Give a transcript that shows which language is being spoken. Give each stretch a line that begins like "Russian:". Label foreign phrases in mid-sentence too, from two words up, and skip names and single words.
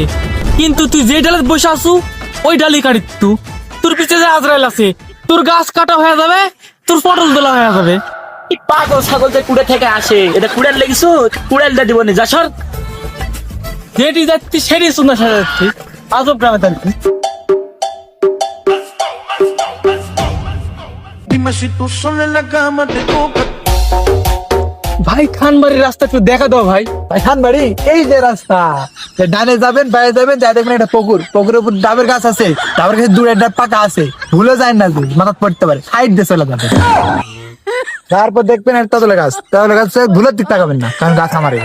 Bangla: কিন্তু তুই যে ডালে বসে আসু ওই ডালি কাটিস তুই। তোর পিছে যে আজরাইল আছে, তোর গাছ কাটা হয়ে যাবে, তোর পটল তোলা হয়ে যাবে। এই পাগল ছাগল যে কুড়ে থেকে আসে, এটা কুড়াল লেগেছো, কুড়ালটা দিব না, যা সর। যেটি যাচ্ছি সেটি শুনে সাজাচ্ছি, আজব গ্রামে থাকছি।
Spanish: Dime si tú sola en la cama te toca.
Bangla: ভাই খানবাড়ির রাস্তা একটু দেখা দাও ভাই। ভাই খান বাড়ি, এই যে রাস্তা, ডানে যাবেন বাইরে যাবেন, যাই দেখবেন একটা পুকুর, পুকুরের উপর ডাবের গাছ আছে, ডাবের গাছের দূরে একটা পাকা আছে, ভুলে যায় না যে মাথা পড়তে পারে, সাইড দিয়ে চলে যাবেন। তারপর দেখবেন একটা তেঁতুলের গাছ, তেঁতুলের গাছ ভুলের দিক তাকাবেন না, কারণ গাছ আমারই।